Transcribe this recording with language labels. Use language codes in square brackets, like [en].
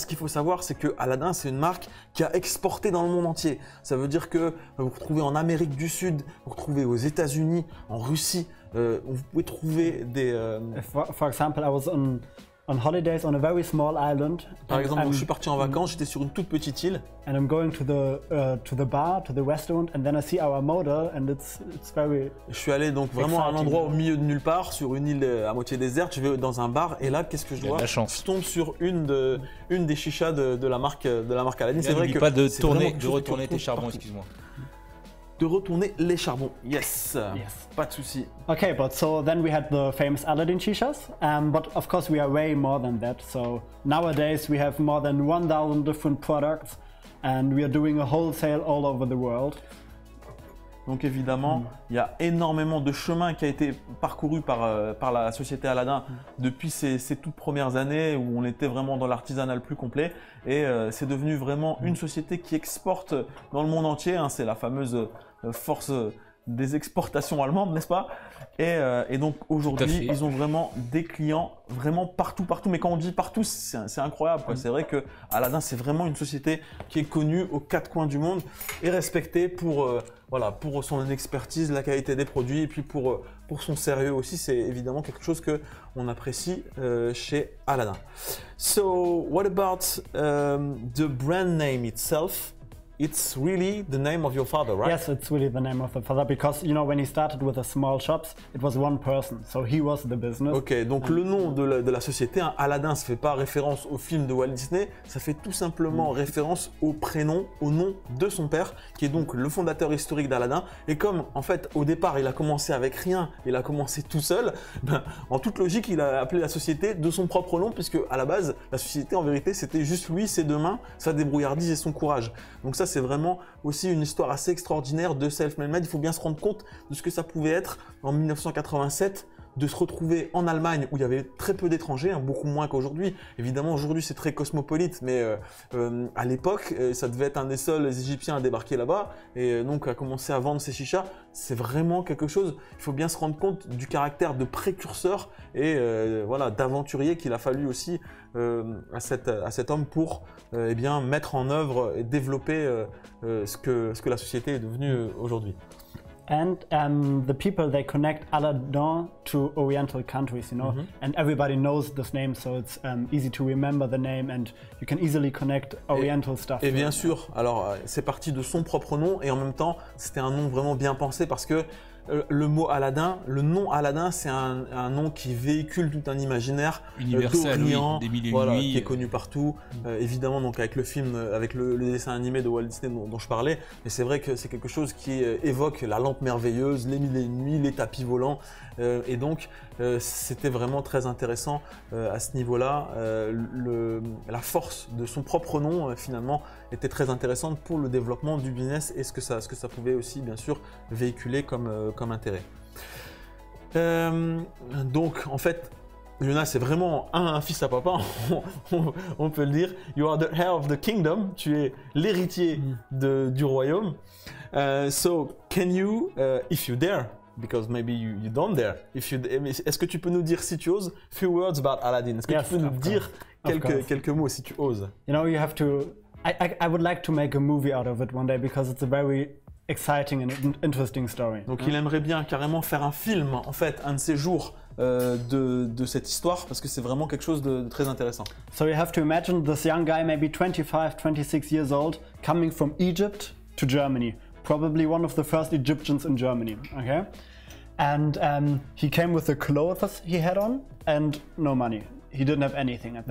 [fr] Et ce qu'il faut savoir, c'est que Aladin, c'est une marque qui a exporté dans le monde entier. Ça veut dire que vous retrouvez en Amérique du Sud, vous retrouvez aux États-Unis, en Russie, vous pouvez trouver des. [en] For example, I was on holidays on a very small island. [fr] Par exemple, je suis parti en vacances, j'étais sur une toute petite île. [en] And I'm going to the bar, to the restaurant, and then I see our model, and it's very. [fr] Je suis allé donc vraiment à un endroit au milieu de nulle part, sur une île à moitié déserte. Je vais dans un bar et là, qu'est-ce que je vois? Je tombe sur une des chichas de la marque Aladin. C'est vrai que pas de retourner tes charbons, excuse-moi. De retourner les charbons. [en] Yes. [fr] Pas de souci. [en] Okay, but so then we had the famous Aladdin shishas, but of course we are way more than that. So nowadays we have more than 1,000 different products, and we are doing a wholesale all over the world. [fr] Donc évidemment, il y a énormément de chemin qui a été parcouru par la société Aladin depuis ces toutes premières années où on était vraiment dans l'artisanat le plus complet, et c'est devenu vraiment une société qui exporte dans le monde entier, hein. C'est la fameuse force des exportations allemandes, n'est-ce pas? Et donc aujourd'hui, ils ont vraiment des clients vraiment partout. Mais quand on dit partout, c'est incroyable, quoi. C'est vrai que Aladin, c'est vraiment une société qui est connue aux quatre coins du monde et respectée pour son expertise, la qualité des produits, et puis pour son sérieux aussi. C'est évidemment quelque chose que on apprécie chez Aladin. [en] So, what about the brand name itself? It's really the name of your father, right? Yes, it's really the name of the father, because you know when he started with the small shops, it was one person, so he was the business. [fr] Ok, donc le nom de la société, hein, Aladin, ça fait pas référence au film de Walt Disney, ça fait tout simplement référence au prénom, au nom de son père, qui est donc le fondateur historique d'Aladin. Et comme en fait au départ il a commencé avec rien, il a commencé tout seul, en toute logique il a appelé la société de son propre nom, puisque à la base la société en vérité c'était juste lui, ses deux mains, sa débrouillardise et son courage. Donc ça c'est vraiment aussi une histoire assez extraordinaire de self-made. Il faut bien se rendre compte de ce que ça pouvait être en 1987 de se retrouver en Allemagne où il y avait très peu d'étrangers, hein, beaucoup moins qu'aujourd'hui. Évidemment, aujourd'hui, c'est très cosmopolite, mais à l'époque, ça devait être un des seuls Égyptiens à débarquer là-bas et donc à commencer à vendre ses chichas. C'est vraiment quelque chose, il faut bien se rendre compte du caractère de précurseur et voilà, d'aventurier qu'il a fallu aussi à cet homme pour eh bien, mettre en œuvre et développer ce que la société est devenue aujourd'hui. [en] And the people, they connect Aladdin to Oriental countries, you know, and everybody knows this name, so it's easy to remember the name and you can easily connect Oriental stuff. [fr] Et bien sûr, alors c'est parti de son propre nom et en même temps, c'était un nom vraiment bien pensé parce que le mot Aladdin, le nom Aladdin, c'est un nom qui véhicule tout un imaginaire universel, d'Orient, des mille et une voilà, nuits, qui est connu partout. Évidemment, donc avec le film, avec le dessin animé de Walt Disney dont je parlais, mais c'est vrai que c'est quelque chose qui évoque la lampe merveilleuse, les mille et une nuits, les tapis volants, et donc c'était vraiment très intéressant à ce niveau-là. La force de son propre nom, finalement, était très intéressante pour le développement du business et ce que ça pouvait aussi, bien sûr, véhiculer comme intérêt. Donc, en fait, Yona, c'est vraiment un fils à papa, on peut le dire. [en] You are the heir of the kingdom, [fr] tu es l'héritier du royaume. [en] So, can you, if you dare, because maybe you don't dare, [fr] est-ce que tu peux nous dire, si tu oses, [en] few words about Aladdin? [fr] Est-ce que tu peux nous dire quelques mots, si tu oses? [en] You know, you have to, I would like to make a movie out of it one day because it's a very exciting and interesting story. [fr] Donc il aimerait bien carrément faire un film, en fait, un de ces jours de cette histoire, parce que c'est vraiment quelque chose de très intéressant. [en] So you have to imagine this young guy, maybe 25, 26 years old, coming from Egypt to Germany. Probably one of the first Egyptians in Germany, okay? And he came with the clothes he had on and no money. He didn't have anything at that